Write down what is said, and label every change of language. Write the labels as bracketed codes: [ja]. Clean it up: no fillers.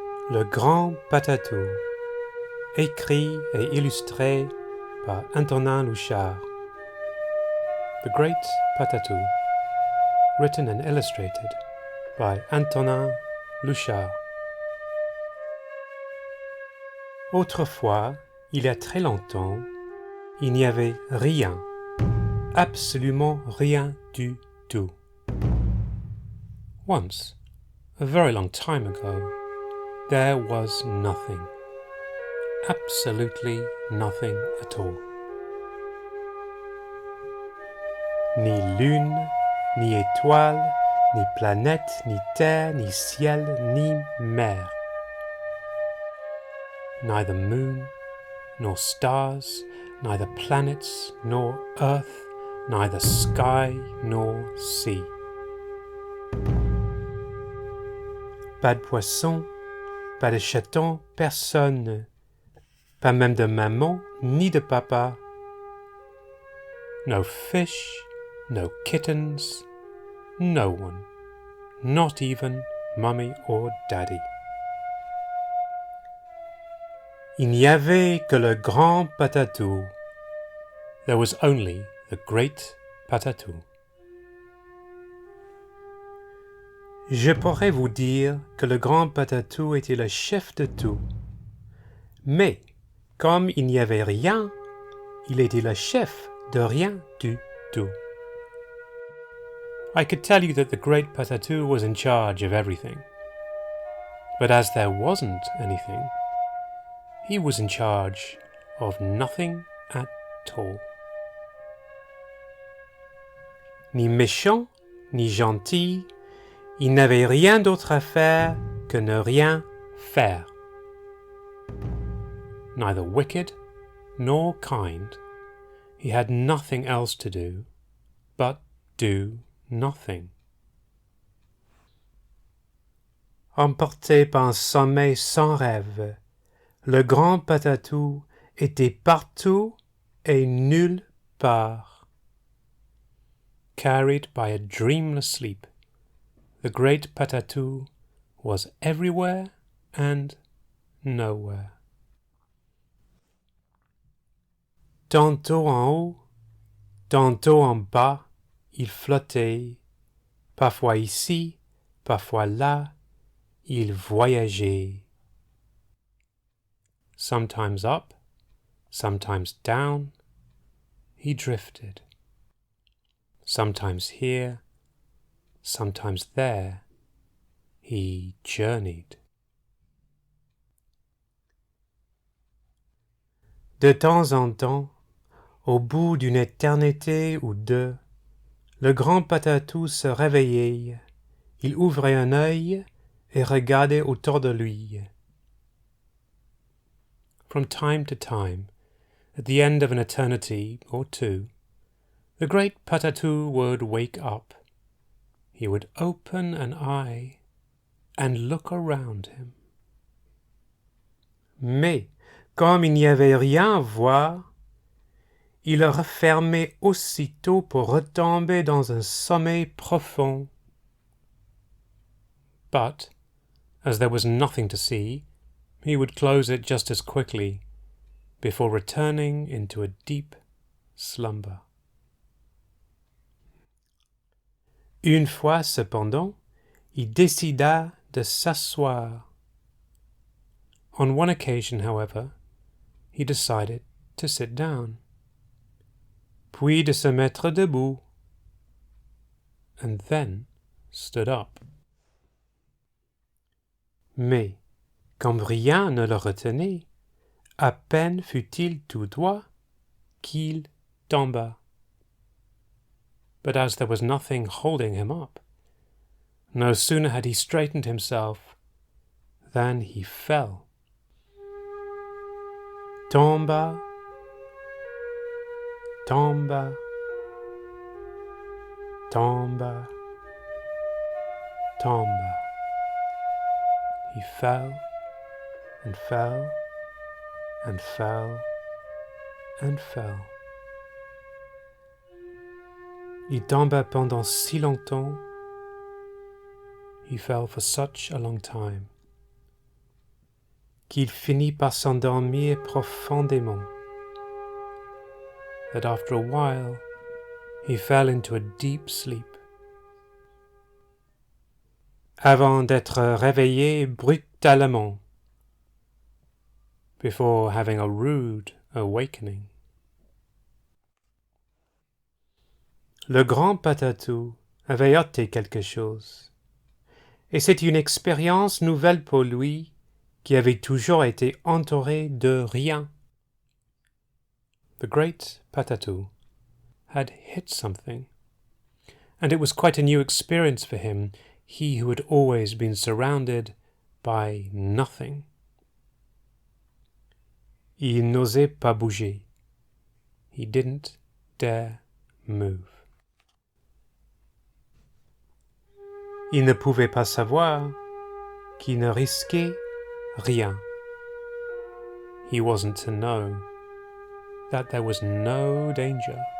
[fr] Le Grand Patatou, écrit et illustré par Antonin Louchard. [en] The Great Patatou, written and illustrated by Antonin Louchard. [fr] Autrefois, il y a très longtemps, il n'y avait rien, absolument rien du tout. [en] Once, a very long time ago, there was nothing. Absolutely nothing at all. [fr] Ni lune, ni étoile, ni planète, ni terre, ni ciel, ni mer. [en] Neither moon, nor stars, neither planets, nor earth, neither sky, nor sea. [fr] Pas de poisson, pas de chaton, personne, pas même de maman, ni de papa. [en] No fish, no kittens, no one, not even mummy or daddy. [fr] Il n'y avait que le grand Patatou. [en] There was only the great Patatou. [fr] Je pourrais vous dire que le grand Patatou était le chef de tout. Mais, comme il n'y avait rien, il était le chef de rien du tout. [en] I could tell you that the great Patatou was in charge of everything. But as there wasn't anything, he was in charge of nothing at all. [fr] Ni méchant, ni gentil, il n'avait rien d'autre à faire que ne rien faire. [en] Neither wicked nor kind, he had nothing else to do but do nothing. [fr] Emporté par un sommeil sans rêve, le grand Patatou était partout et nulle part. [en] Carried by a dreamless sleep, the great Patatou was everywhere and nowhere. [fr] Tantôt en haut, tantôt en bas, il flottait, parfois ici, parfois là, il voyageait. [en] Sometimes up, sometimes down, he drifted. Sometimes here, sometimes there, he journeyed. [fr] De temps en temps, au bout d'une éternité ou deux, le grand Patatou se réveillait, il ouvrait un œil et regardait autour de lui. [en] From time to time, at the end of an eternity or two, the great Patatou would wake up. He would open an eye and look around him. [fr] Mais, comme il n'y avait rien à voir, il le refermait aussitôt pour retomber dans un sommeil profond. [en] But, as there was nothing to see, he would close it just as quickly, before returning into a deep slumber. [fr] Une fois, cependant, il décida de s'asseoir. [en] On one occasion, however, he decided to sit down, [fr] puis de se mettre debout, [en] and then stood up. [fr] Mais, comme rien ne le retenait, à peine fut-il tout droit qu'il tomba. [en] But as there was nothing holding him up, no sooner had he straightened himself than he fell. [fr] Tomba, tomba, tomba, tomba. [en] He fell and fell and fell and fell. [fr] Il tomba pendant si longtemps. [en] He fell for such a long time. [fr] qu'il finit par s'endormir profondément. [en] That after a while, he fell into a deep sleep, [fr] avant d'être réveillé brutalement, [en] before having a rude awakening. [fr] Le grand Patatou avait ôté quelque chose, et c'est une expérience nouvelle pour lui qui avait toujours été entouré de rien. [en] The great Patatou had hit something, and it was quite a new experience for him, he who had always been surrounded by nothing. [fr] Il n'osait pas bouger. [en] He didn't dare move. [fr] Il ne pouvait pas savoir qu'il ne risquait rien. [en] He wasn't to know that there was no danger.